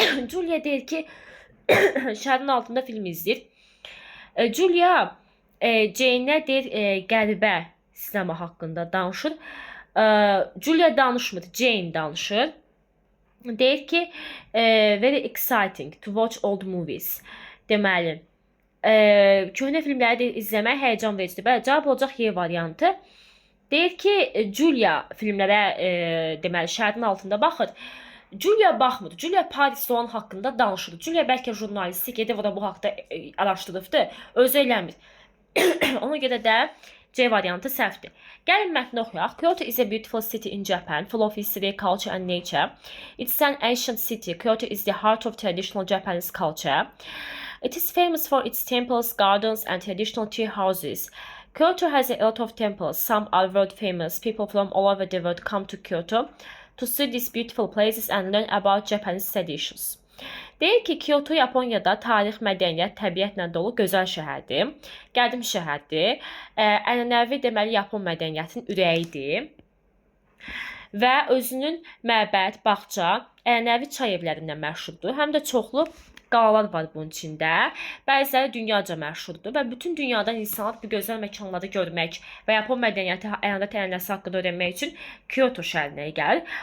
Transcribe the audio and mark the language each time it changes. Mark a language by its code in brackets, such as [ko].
[az] Julia deyir ki, şəhərin altında film izləyir. Julia Jane-ə deyir, qəribə sinema haqqında danışır. Julia danışmır, Jane danışır. Deyir ki, [en] very exciting to watch old movies. [az] Deməli, köhnə filmləri izləmək həyəcan vericidir. Bəli, cavab olacaq Y variantı. Deyir ki, Julia filmlərə, deməli, şəhərin altında baxır. Julia baxmır. Julia Parisdə olan haqqında danışır. Julia bəlkə jurnalisti gedib o da bu haqda araşdırıbdır. Özü eləmir. Ona görə də C variantı səhvdir. Gəlin mətni oxuyaq. [en] Kyoto is a beautiful city in Japan, full of history, culture and nature. It's an ancient city. Kyoto is the heart of traditional Japanese culture. It is famous for its temples, gardens and traditional tea houses. Kyoto has a lot of temples. Some are world famous. People from all over the world come to Kyoto to see these beautiful places and learn about Japanese traditions. [az] Deyir ki, Kyoto Yaponiyada tarix, mədəniyyət, təbiətlə dolu gözəl şəhərdir. Qədim şəhərdir. Ənənəvi deməli Yapon mədəniyyətinin ürəyidir. Və özünün məbəd, bağça, ənənəvi çay evlərindən məşhurdur. Həm də çoxlu qalalar var bunun içində. Bəziləri dünyaca məşhurdur və bütün dünyadan insanlar bu gözəl məkanları görmək və Yapon mədəniyyəti, ənənəvi ənənəsi haqqında öyrənmək üçün Kyoto şəhərinə gəlir.